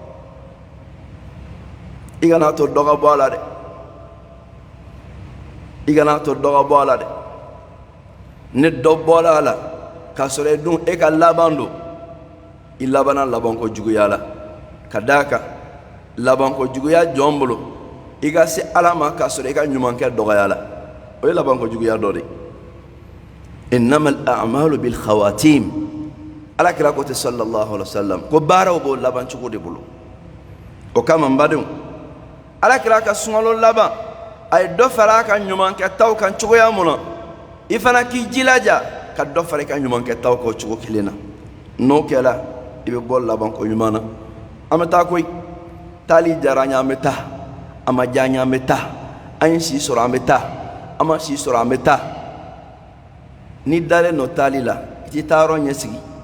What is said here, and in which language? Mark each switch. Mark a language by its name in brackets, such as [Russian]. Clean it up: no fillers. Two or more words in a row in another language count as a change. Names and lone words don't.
[Bambara] i kana to dɔ ka bɔ a la dɛ i kana to dɔ ka bɔ a la dɛ ni dɔ bɔra a la k'a sɔrɔ e dun e ka laban don i labanna laban ko juguya la ka d'a kan laban ko juguya jɔn bolo i ka se ala ma k'a sɔrɔ i ka ɲumankɛ dɔgɔya la o ye laban ko juguya dɔ de [Arabic] إنما الأعمال بالخواتيم [Bambara] alakira ko te sallallahu [Arabic] عليه وسلم [Bambara] ko baaraw b'o laban cogo de bolo o kama n badenw alakira ka sunkalo laban a ye dɔ fara a ka ɲumankɛtaw kan cogoya mun na i fana k'i jilaja ka dɔ fara i ka ɲumankɛtaw kan o cogo kelen na n'o kɛla i bɛ bɔ laban ko ɲuman na an bɛ taa koyi taali diyara an ye an bɛ taa a ma diya an ye an bɛ taa an ye si sɔrɔ an bɛ taa an ma si sɔrɔ an bɛ taa n'i dalen don taali la i t'i taa yɔrɔ ɲɛsigi